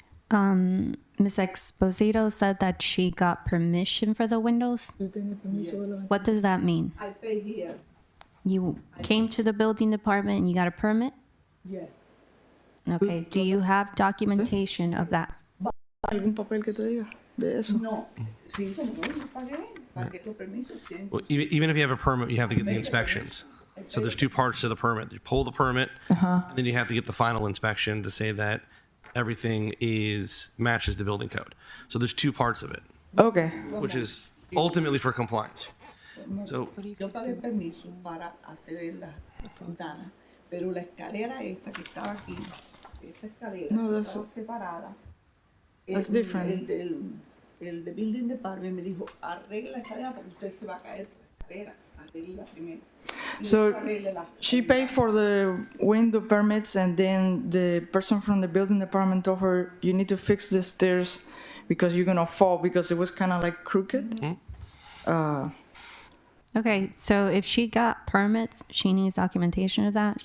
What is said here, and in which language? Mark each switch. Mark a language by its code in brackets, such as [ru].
[en] Ms. Exposito said that she got permission for the windows. What does that mean? I pay here. You came to the building department and you got a permit? Yes. Okay, do you have documentation of that? [es] ¿Algún papel que te diga de eso? No. Sí, como yo pagué, pagué los permisos siempre. [en] Well, even if you have a permit, you have to get the inspections. So there's two parts to the permit. You pull the permit, and then you have to get the final inspection to say that everything matches the building code. So there's two parts of it, Okay. which is ultimately for compliance. So [es] Yo pagué permiso para hacer la ventana, pero la escalera esta que estaba aquí, esta escalera [en] No, [es] que [en] that's- [es] estaba separada. [en] that's different. [es] El de Building Department me dijo, arregle la escalera porque usted se va a caer por la escalera, arregle primero. Y [en] So [es] después arregle la [en] she paid for the window permits, and then the person from the building department told her, you need to fix the stairs because you're gonna fall because it was kind of like crooked. Okay, so if she got permits, she needs documentation of that.